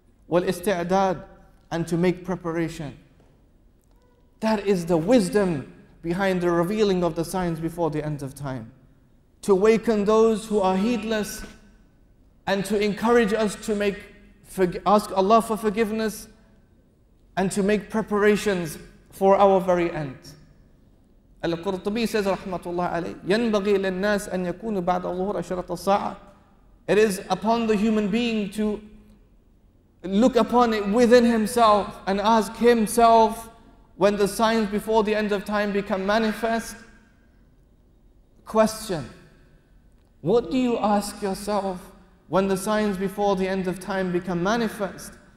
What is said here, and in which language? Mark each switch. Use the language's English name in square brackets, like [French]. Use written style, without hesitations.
[English] وَالْإِسْتِعْدَادِ, and to make preparation. That is the wisdom behind the revealing of the signs before the end of time. To awaken those who are heedless and to encourage us to ask Allah for forgiveness and to make preparations for our very end. Al-Qurtubi says, [Arabic] rahmatullah alayh, ينبغي للناس أن يكونوا بعد ظهور أشرة الساعة [English] It is upon the human being to look upon it within himself and ask himself, when the signs before the end of time become manifest, question, what do you ask yourself when the signs before the end of time become manifest?